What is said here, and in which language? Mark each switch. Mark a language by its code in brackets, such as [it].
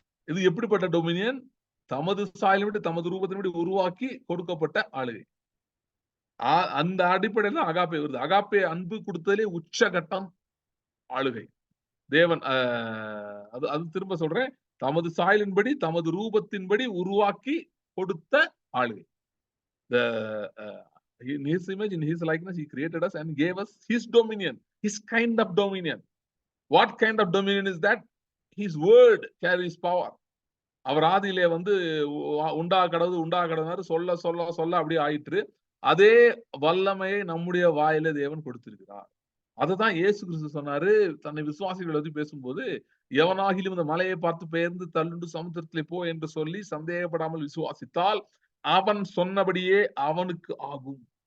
[ta] இது எப்படிப்பட்ட டொமினியன்? தமது சாயலை விட்டு தமது ரூபத்தின்படி உருவாக்கி கொடுக்கப்பட்ட ஆளுகை. அந்த அடிப்படையில் அகாப்பே வருது. அகாப்பே அன்பு கொடுத்ததிலே உச்சகட்டம் ஆளுகை. தேவன் அது திரும்ப சொல்றேன், தமது சாயலின்படி தமது ரூபத்தின்படி உருவாக்கி கொடுத்த ஆளுகை. [en] In his image, in his likeness, he created us and gave us his dominion, his kind of dominion. What kind of dominion is that? His word carries power. [ta] அவர் ஆதியிலே வந்து உண்டா கடவுள் சொல்ல சொல்ல சொல்ல அப்படியே ஆயிற்று. அதே வல்லமையை நம்முடைய வாயில தேவன் கொடுத்திருக்கிறார். அதுதான் இயேசு கிறிஸ்து சொன்னாரு, தன்னை விசுவாசிகளை பத்தி பேசும்போது, எவனாகிலும் இந்த மலையை பார்த்து பெயர்ந்து தள்ளுண்டு சமுத்திரத்திலே போ என்று சொல்லி சந்தேகப்படாமல் விசுவாசித்தால் அவன் சொன்னபடியே அவனுக்கு ஆகும்.